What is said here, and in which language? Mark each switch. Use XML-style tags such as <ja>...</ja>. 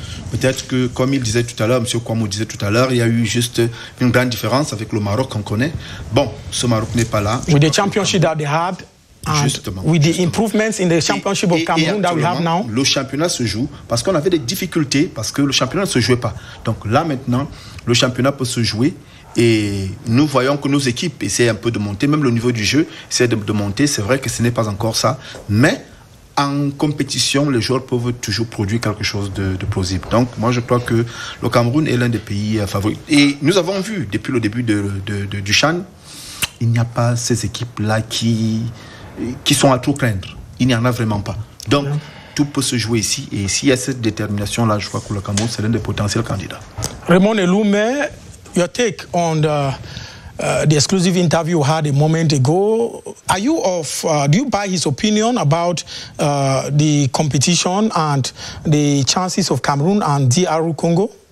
<fr>Peut-être que, comme il disait tout à l'heure, M. Kouamouo disait tout à l'heure, il y a eu juste une grande différence avec le Maroc qu'on connaît. Bon, ce Maroc n'est pas là.</fr> <en>With the championship that they had,</en> <fr>justement,</fr> <en>with the improvements in the championship of Cameroon that we have now.</en> <fr>Le championnat se joue parce qu'on avait des difficultés, parce que le championnat ne se jouait pas. Donc là, maintenant, le championnat peut se jouer. Et nous voyons que nos équipes essaient un peu de monter, même le niveau du jeu essaie de monter. C'est vrai que ce n'est pas encore ça, mais en compétition, les joueurs peuvent toujours produire quelque chose de plausible. Donc, moi, je crois que le Cameroun est l'un des pays favoris. Et nous avons vu, depuis le début du CHAN, il n'y a pas ces équipes-là qui sont à tout craindre. Il n'y en a vraiment pas. Donc, tout peut se jouer ici. Et s'il y a cette détermination-là, je crois que le Cameroun, c'est l'un des potentiels candidats.</fr> <en>Raymond Eloume, your take on the exclusive interview you had a moment ago. Are you do you buy his opinion about the competition and the chances of Cameroon and DR Congo?</en>